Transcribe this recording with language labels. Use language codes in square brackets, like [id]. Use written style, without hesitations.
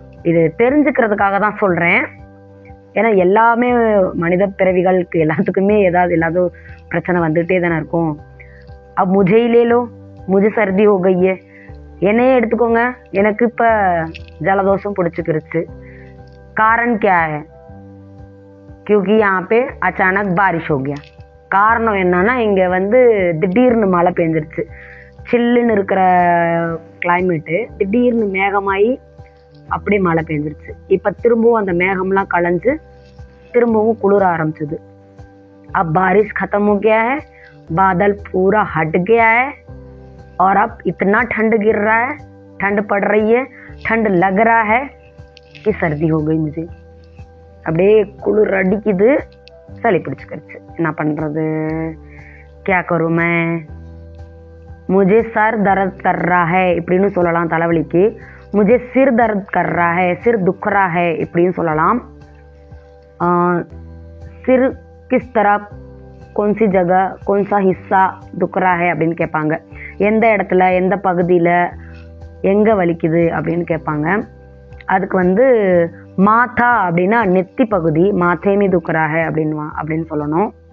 [ta] இது தெரிஞ்சுக்கிறதுக்காக தான் சொல்கிறேன். ஏன்னா எல்லாமே மனித பிறவிகளுக்கு எல்லாத்துக்குமே ஏதாவது பிரச்சனை வந்துகிட்டே தானே இருக்கும். முஜையிலேலோ முஜ சர்தி ஹோகையே, என்னையே எடுத்துக்கோங்க, எனக்கு இப்போ ஜலதோஷம் பிடிச்சிக்கிருச்சு. காரணம் [hi] क्या है, क्योंकि यहाँ पे अचानक बारिश हो गया. [ta] காரணம் என்னன்னா, இங்கே வந்து திடீர்னு மழை பெஞ்சிருச்சு, சில்லுன்னு இருக்கிற கிளைமேட்டு திடீர்னு மேகமாகி அப்படியே மழை பெஞ்சிருச்சு. இப்போ திரும்பவும் அந்த மேகம்லாம் களைஞ்சு திரும்பவும் குளிர ஆரம்பிச்சது. [hi] अब बारिश खत्म हो गया है, बादल पूरा हट गया है और अब इतना ठंड गिर रहा है, ठंड पड़ रही है, ठंड लग रहा है कि सर्दी हो गई मुझे. [ta] அப்படியே குளிர் அடிக்குது, சளி பிடிச்சிக்கிடுச்சு, என்ன பண்ணுறது, [hi] क्या करूं मैं, मुझे सर दर्द कर रहा है [ta] இப்படின்னு சொல்லலாம் தலைவலிக்கு. [hi] मुझे सिर दर्द कर रहा है, सिर दुख रहा है [ta] இப்படின்னு சொல்லலாம். [hi] सिर किस तरह, कौन सी जगह, कौन सा हिस्सा दुख रहा है [ta] அப்படின்னு கேட்பாங்க. எந்த இடத்துல எந்த பகுதியில் எங்கே வலிக்குது அப்படின்னு கேட்பாங்க. அதுக்கு வந்து மாதா அப்படின்னா நெத்தி பகுதி, மாத்தேமி துக்கராக அப்படின்னு சொல்லணும்.